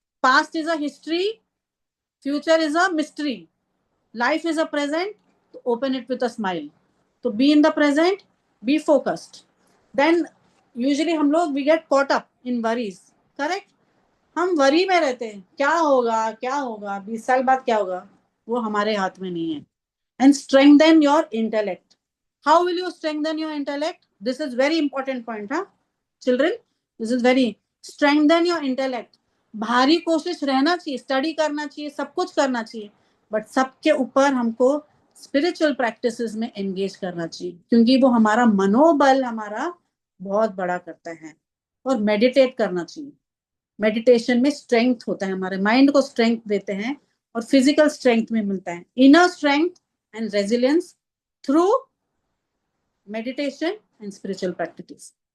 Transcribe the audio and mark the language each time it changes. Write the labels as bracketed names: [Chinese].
[English] Past is a history, future is a mystery, life is a present, तो open it with a smile. तो be in the present, be focused. Then usually हम लोग we get caught up in worries, correct? [Hindi] हम worry में रहते हैं, क्या होगा क्या होगा, 20 साल बाद क्या होगा, वो हमारे हाथ में नहीं है। [English] And strengthen your intellect. How will you strengthen your intellect? This is very important point, huh? Children, this is very, strengthen your intellect. [Hindi] भारी कोशिश रहना चाहिए, स्टडी करना चाहिए, सब कुछ करना चाहिए, बट सबके ऊपर हमको स्पिरिचुअल प्रैक्टिसेस में एंगेज करना चाहिए, क्योंकि वो हमारा मनोबल हमारा बहुत बड़ा करता है। और मेडिटेट करना चाहिए, मेडिटेशन में स्ट्रेंथ होता है, हमारे माइंड को स्ट्रेंथ देते हैं और फिजिकल स्ट्रेंथ में मिलता है, inner strength and resilience through meditation and spiritual practice.